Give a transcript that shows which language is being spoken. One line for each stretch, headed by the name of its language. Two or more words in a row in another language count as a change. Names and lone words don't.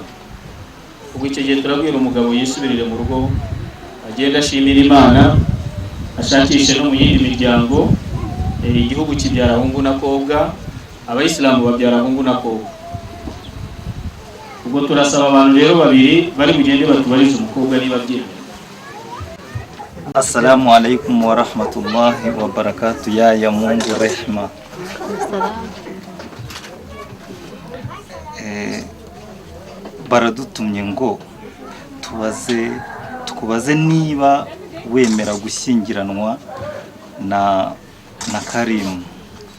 Kinyarwanda: Ubwo icyo gihe turabwira umugabo yisubirire mu rugo, agenda ashimira Imana, ashakishe no mu yindi miryango. Igihugu kibyara hungu na kobwa, abayisilamu babyara hungu na kobwa. Ubwo turasaba abantu rero babiri bari bugende batubarize umukobwa niba byemera.
Arabic: السلام عليكم ورحمة الله وبركاته.
Swahili: Ya Mungu rehma.
Kinyarwanda: Baradutumye ngo tukubaze niba wemera gushyingiranwa na Karimu.